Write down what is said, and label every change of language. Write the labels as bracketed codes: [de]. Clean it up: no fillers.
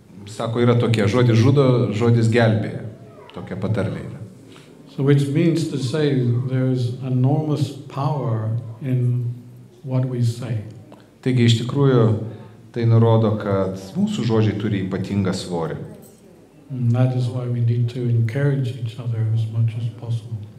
[lt] Sako, yra tokie, žodis žudo, žodis gelbėja. Tokia patarlė yra. [en] So which means to say there's enormous power in what we say. [lt] Taigi iš tikrųjų tai nurodo, kad mūsų žodžiai turi ypatingą svorį. [en] And that is why we need to encourage each other as much as possible.